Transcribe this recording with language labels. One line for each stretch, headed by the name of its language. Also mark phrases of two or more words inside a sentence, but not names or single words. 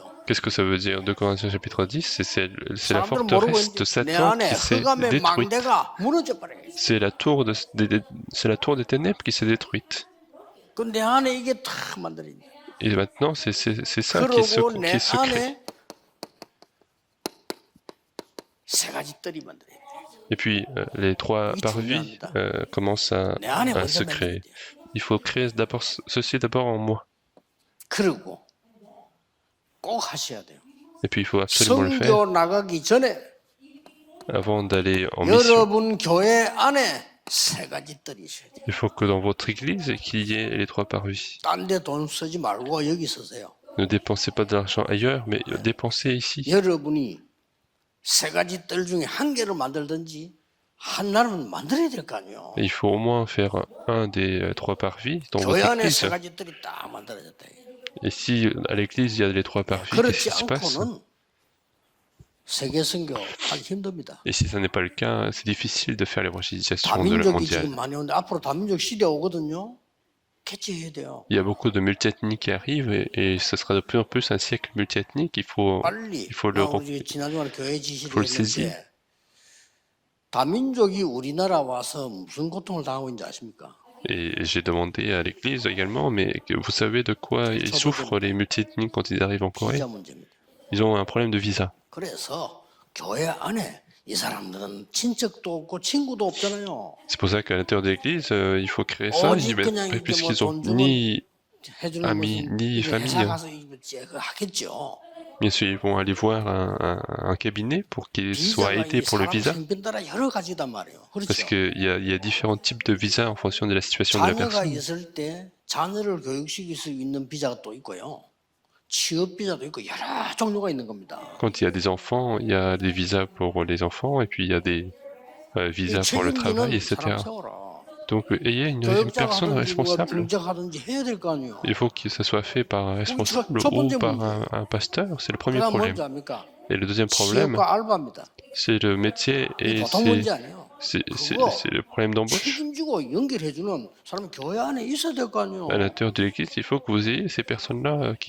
French: Qu'est-ce que ça veut dire 2 Corinthiens chapitre 10? C'est la
Korean: 사람들은 모르고
French: forteresse de
Korean: 있는데 내
French: Satan
Korean: 안에
French: qui s'est
Korean: 흑암의
French: détruite.
Korean: 망대가 무너져 버려요.
French: C'est la tour c'est la tour des ténèbres qui s'est détruite.
Korean: 그 내 안에 이게 다 만들어진다.
French: Et maintenant, c'est ça
Korean: 그러고 내
French: qui se crée.
Korean: 안에 세 가지 뜰이 만들어진다.
French: Et puis, les trois Oui, parvis
Korean: 중요합니다.
French: commencent
Korean: 내 안에
French: à
Korean: 먼저
French: se
Korean: 만들어야
French: créer.
Korean: 돼요.
French: Il faut créer d'abord ceci d'abord en moi.
Korean: 그리고 꼭 하셔야 돼요.
French: Et puis, il faut absolument le faire
Korean: 선교 나가기 전에
French: avant d'aller en mission.
Korean: 여러분 교회 안에 세 가지 뜰이 있어야 돼요.
French: Il faut que dans votre église, qu'il y ait les trois parvis.
Korean: 딴 데 돈 쓰지 말고 여기 쓰세요.
French: Ne dépensez pas de l'argent ailleurs, mais dépensez ici.
Korean: 여러분이 세 가지 뜰 중에 한 개를 만들든지 하나는 만들어야 될 거 아니에요.
French: Et il faut au moins faire un des trois parvis dans
Korean: 교회
French: votre
Korean: 안에
French: église.
Korean: 세 가지 뜰이 딱 만들어졌다.
French: Et si à l'église il y a les trois parvis, qu'est-ce
Korean: 그렇지
French: qui se passe?
Korean: 않고는 세계 선교 하기 힘듭니다.
French: Et si ça n'est pas le cas, c'est difficile de faire l'évangélisation de la
Korean: 다민족이
French: mondiale.
Korean: 지금 많이 오는데 앞으로 다민족 시대 오거든요. 캐치해야 돼요.
French: Il y a beaucoup de multiethniques qui arrivent et ce sera de plus en plus un siècle multiethnique.
Korean: 빨리
French: il faut le
Korean: 우리 지난주에 교회 지시를
French: faut le saisir.
Korean: 했는데 다민족이 우리나라 와서 무슨 고통을 당하고 있는지 아십니까?
French: Et j'ai demandé à l'église également, mais vous savez de quoi ils souffrent les multiethniques quand ils arrivent en Corée?
Korean: 비자 문제입니다.
French: Ils ont un problème de visa.
Korean: 그래서 교회 안에 이 사람들은 친척도 없고 친구도 없잖아요.
French: C'est pour ça qu'à l'intérieur de l'église, il faut créer ça,
Korean: 어디 그냥 이제
French: puisqu'ils
Korean: 뭐
French: ont
Korean: 돈 주면
French: ni
Korean: 해주는
French: amis,
Korean: 것은
French: ni
Korean: 이제
French: famille.
Korean: 회사 가서 하겠죠.
French: Bien sûr, ils vont aller voir un cabinet pour qu'ils soient
Korean: 비자가
French: aidés
Korean: 이
French: pour le
Korean: 사람
French: visa.
Korean: 형편 따라 여러 가지단 말이에요.
French: Parce
Korean: 그렇죠.
French: qu'il y a différents types de visas en fonction de la situation de la
Korean: 자녀가
French: personne.
Korean: 있을 때 자녀를 교육시킬 수 있는 비자가 또 있고요. 취업 비자도 있고 여러 종류가 있는 겁니다.
French: Quand il y a des enfants, il y a des visas pour les enfants et puis il y a des visas pour le travail,
Korean: 책임지는 사람
French: etc.
Korean: 세워라.
French: Donc ayez une
Korean: 교육자가
French: personne
Korean: 하든지 누가
French: responsable.
Korean: 중재하든지 해야 될 거 아니에요.
French: Il faut que ça soit fait par un responsable
Korean: 첫
French: ou
Korean: 번째
French: par
Korean: 문제.
French: un pasteur. C'est le premier
Korean: 그다음
French: problème.
Korean: 뭔지 압니까?
French: Et le deuxième problème,
Korean: 취업과 알바입니다.
French: c'est le métier
Korean: 이게
French: et
Korean: 보통 문제 아니에요.
French: c'est
Korean: 그거
French: le problème d'embauche.
Korean: 책임지고 연결해주는 사람이 교회 안에 있어야 될 거 아니에요.
French: À l'intérieur de l'église, il faut que vous ayez ces personnes-là qui